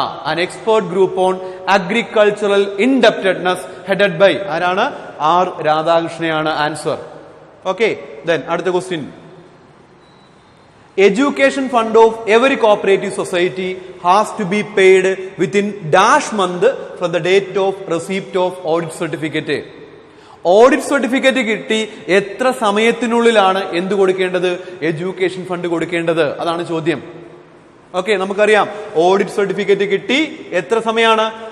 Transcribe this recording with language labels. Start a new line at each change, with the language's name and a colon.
English: An expert group on agricultural indebtedness headed by R രാധാകൃഷ്ണയാണ് answer.
Malayalam: Okay, അടുത്ത question.
English: Education fund of every cooperative society has to be paid within dash month from the date of receipt of audit certificate.
Malayalam: Audit certificate കിട്ടി എത്ര സമയത്തിനുള്ളിലാണ് എന്ത് കൊടുക്കേണ്ടത്? Education fund കൊടുക്കേണ്ടത്. അതാണ് ചോദ്യം. Okay, നമുക്കറിയാം audit certificate കിട്ടി എത്ര സമയമാണ്?